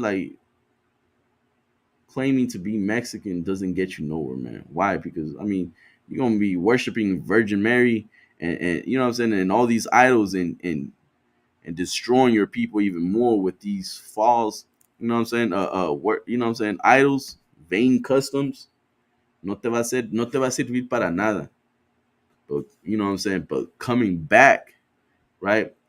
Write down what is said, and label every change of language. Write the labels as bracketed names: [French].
[English] Like, claiming to be Mexican doesn't get you nowhere, man. Why? Because, I mean, you're going to be worshiping Virgin Mary and you know what I'm saying? And all these idols and destroying your people even more with these false, you know what I'm saying? You know what I'm saying? Idols, vain customs. [Spanish] No te va a servir para nada. [English] But, you know what I'm saying? But coming back, right?